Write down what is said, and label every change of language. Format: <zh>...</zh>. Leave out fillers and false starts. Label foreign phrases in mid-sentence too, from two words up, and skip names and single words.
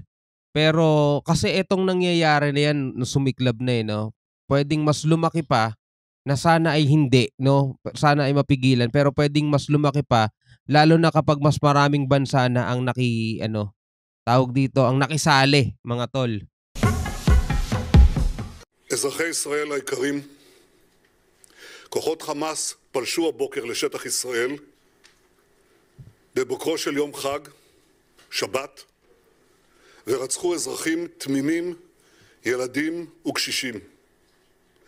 <tl>Pero kasi itong nangyayari na yan, sumiklab na no? Pwedeng mas lumaki pa na sana ay hindi, no? Sana ay mapigilan. Pero pwedeng mas lumaki pa, lalo na kapag mas maraming bansa na ang tawag dito, ang nakisali, mga tol.</tl> <he>אזרחי ישראל היקרים, כוחות חמאס פלשו הבוקר לשטח ישראל בבוקרו של יום חג, שבת, ורצחו אזרחים תמימים, ילדים וקשישים.</he>